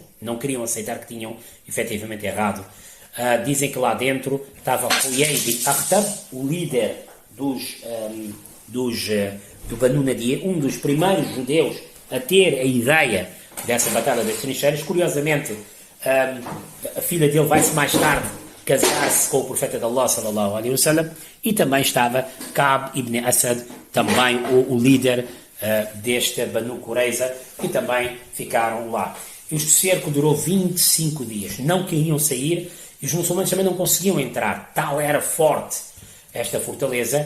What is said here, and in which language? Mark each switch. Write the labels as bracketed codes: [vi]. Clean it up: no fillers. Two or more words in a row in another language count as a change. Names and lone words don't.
[pt] Não queriam aceitar que tinham efetivamente errado. Dizem que lá dentro estava Huyay bin Akhtab, o líder do Banu Nadir, um dos primeiros judeus a ter a ideia dessa batalha das trincheiras. Curiosamente, a filha dele vai-se mais tarde casar-se com o profeta de Allah [ar] صلى الله عليه وسلم, [pt] e também estava Ka'b ibn Asad, também o líder desta Banu Qurayza, que também ficaram lá. Este cerco durou 25 dias, não queriam sair, e os muçulmanos também não conseguiam entrar, tal era forte esta fortaleza.